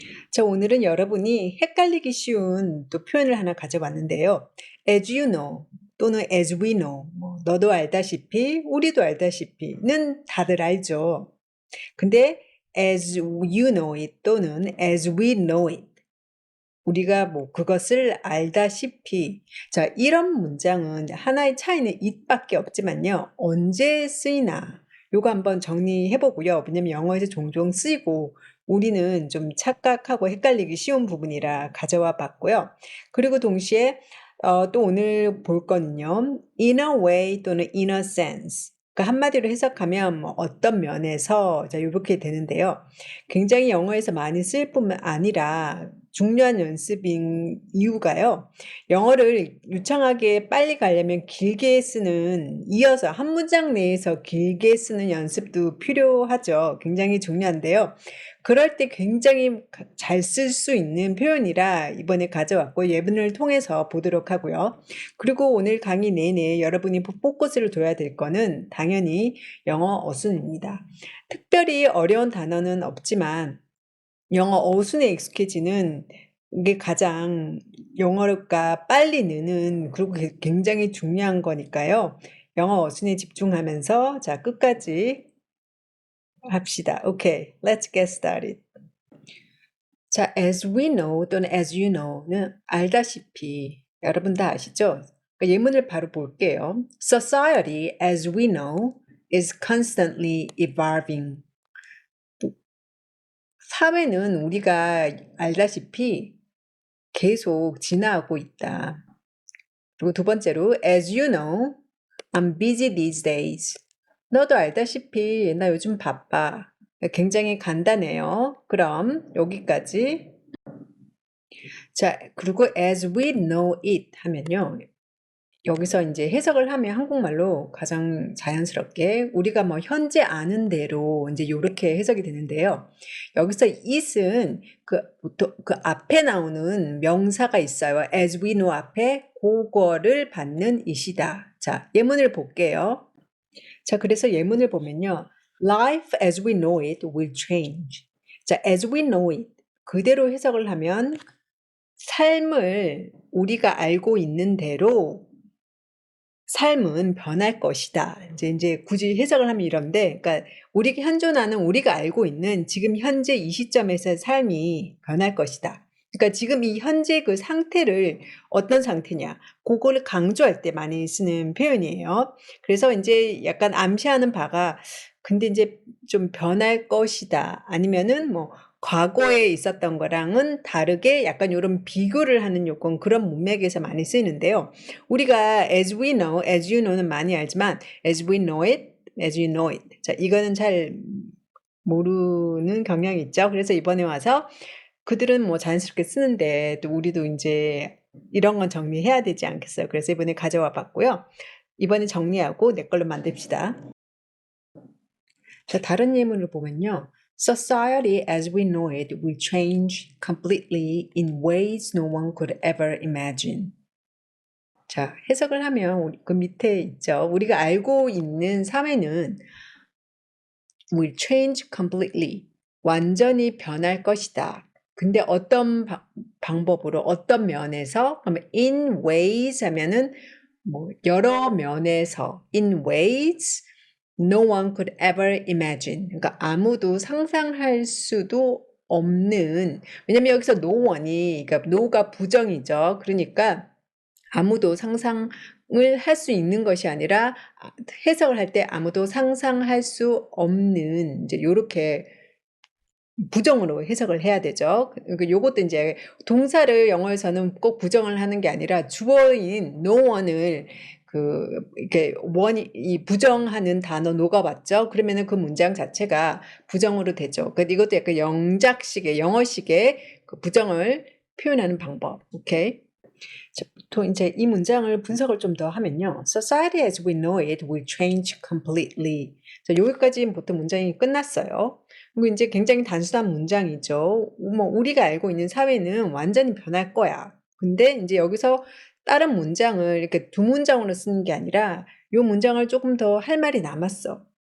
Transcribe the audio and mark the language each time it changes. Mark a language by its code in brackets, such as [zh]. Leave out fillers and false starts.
[ko] 자, 오늘은 여러분이 헷갈리기 쉬운 또 표현을 하나 가져왔는데요. [en] as you know [ko] 또는 [en] as we know, [ko] 너도 알다시피, 우리도 알다시피는 다들 알죠. 근데 [en] as you know it [ko] 또는 [en] as we know it, [ko] 우리가 그것을 알다시피. 자, 이런 문장은 하나의 차이는 it밖에 없지만요. 언제 쓰이나 요거 한번 정리해 보고요. 왜냐면 영어에서 종종 쓰이고 우리는 좀 착각하고 헷갈리기 쉬운 부분이라 가져와 봤고요. 그리고 동시에 또 오늘 볼 거는요. [en] in a way [ko] 또는 [en] in a sense. [ko] 그러니까 한마디로 해석하면 어떤 면에서, 자, 요렇게 되는데요. 굉장히 영어에서 많이 쓰일 뿐만 아니라 중요한 연습인 이유가요. 영어를 유창하게 빨리 가려면 길게 쓰는, 이어서 한 문장 내에서 길게 쓰는 연습도 필요하죠. 굉장히 중요한데요. 그럴 때 굉장히 잘 쓸 수 있는 표현이라 이번에 가져왔고 예문을 통해서 보도록 하고요. 그리고 오늘 강의 내내 여러분이 포커스를 둬야 될 거는 당연히 영어 어순입니다. 특별히 어려운 단어는 없지만 영어 어순에 익숙해지는 게 가장 영어가 빨리 느는, 그리고 굉장히 중요한 거니까요. 영어 어순에 집중하면서 자, 끝까지 합시다. [en] 오케이, let's get started. [ko] 자, [en] as we know [ko] 또는 [en] as you know [ko] 는 알다시피, 여러분 다 아시죠? 그러니까 예문을 바로 볼게요. [en] Society, as we know, is constantly evolving. [ko] 사회는 우리가 알다시피 계속 진화하고 있다. 그리고 두 번째로, [en] as you know, I'm busy these days. [ko] 너도 알다시피 나 요즘 바빠. 굉장히 간단해요. 그럼 여기까지. 자, 그리고 [en] as we know it [ko] 하면요. 여기서 이제 해석을 하면 한국말로 가장 자연스럽게 우리가 현재 아는 대로 이제 요렇게 해석이 되는데요. 여기서 it은 보통 그 앞에 나오는 명사가 있어요. [en] as we know [ko] 앞에 그거를 받는 it이다. 자, 예문을 볼게요. 자, 그래서 예문을 보면요. [en] Life as we know it will change. [ko] 자, [en] as we know it [ko] 그대로 해석을 하면 삶을 우리가 알고 있는 대로 삶은 변할 것이다. 이제 굳이 해석을 하면 이런데, 그러니까 우리가 현존하는, 우리가 알고 있는 지금 현재 이 시점에서의 삶이 변할 것이다. 그러니까 지금 이 현재 그 상태를 어떤 상태냐, 그거를 강조할 때 많이 쓰는 표현이에요. 그래서 이제 약간 암시하는 바가, 근데 이제 좀 변할 것이다. 아니면은 과거에 있었던 거랑은 다르게 약간 이런 비교를 하는 요건, 그런 문맥에서 많이 쓰이는데요. 우리가 [en] as we know, as you know [ko] 는 많이 알지만 [en] as we know it, as you know it. [ko] 자, 이거는 잘 모르는 경향이 있죠. 그래서 이번에 와서 그들은 자연스럽게 쓰는데 또 우리도 이제 이런 건 정리해야 되지 않겠어요. 그래서 이번에 가져와 봤고요. 이번에 정리하고 내 걸로 만듭시다. 자, 다른 예문을 보면요. [en] Society as we know it will change completely in ways no one could ever imagine. [ko] 자, 해석을 하면 그 밑에 있죠. 우리가 알고 있는 사회는 [en] will change completely. [ko] 완전히 변할 것이다. 근데 어떤 방법으로, 어떤 면에서? 그러면 [en] in ways [ko] 하면은 여러 면에서. [en] in ways no one could ever imagine. [ko] 그러니까 아무도 상상할 수도 없는. 왜냐면 여기서 [en] no one [ko] 이, 그러니까 no가 부정이죠. 그러니까 아무도 상상을 할 수 있는 것이 아니라 해석을 할 때 아무도 상상할 수 없는, 이제 요렇게 부정으로 해석을 해야 되죠. 요것도 이제 동사를 영어에서는 꼭 부정을 하는 게 아니라 주어인 [en] no one [ko] 을 이렇게 이 부정하는 단어 no가 왔죠. 그러면은 그 문장 자체가 부정으로 되죠. 이것도 약간 영작식의, 영어식의 그 부정을 표현하는 방법. 오케이. 자, 보통 이제 이 문장을 분석을 좀 더 하면요. [en] Society as we know it will change completely. [ko] 자, 여기까지 보통 문장이 끝났어요. 그리고 이제 굉장히 단순한 문장이죠. 우리가 알고 있는 사회는 완전히 변할 거야. 근데 이제 여기서 다른 문장을 이렇게 두 문장으로 쓰는 게 아니라 이 문장을 조금 더 할 말이 남았어.